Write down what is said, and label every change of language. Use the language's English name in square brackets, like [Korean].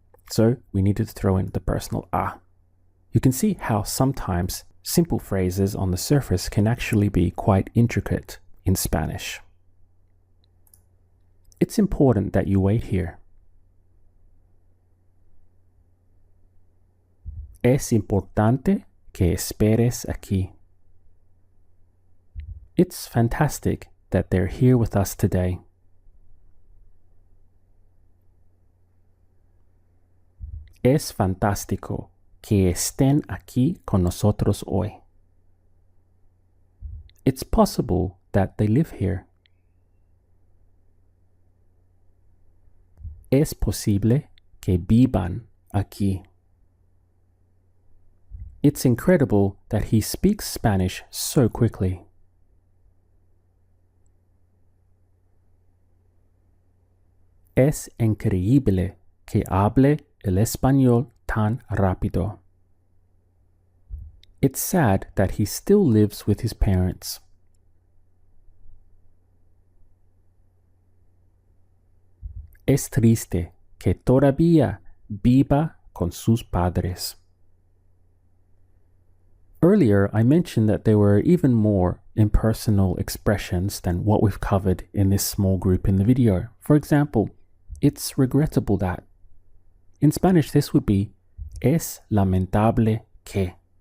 [English] So we needed to throw in the personal a. You can see how sometimes simple phrases on the surface can actually be quite intricate in Spanish. It's important that you wait here. [Spanish] Es importante que esperes aquí. [English] It's fantastic that they're here with us today. [Spanish] Es fantástico que estén aquí con nosotros hoy. [English] It's possible that they live here. [Spanish] Es posible que vivan aquí. [English] It's incredible that he speaks Spanish so quickly. [Spanish] Es increíble que hable el español tan rápido. [English] It's sad that he still lives with his parents. [Spanish] Es triste que todavía viva con sus padres. [English] Earlier, I mentioned that there were even more impersonal expressions than what we've covered in this small group in the video. For example, it's regrettable that. In Spanish, this would be [Spanish] es lamentable que.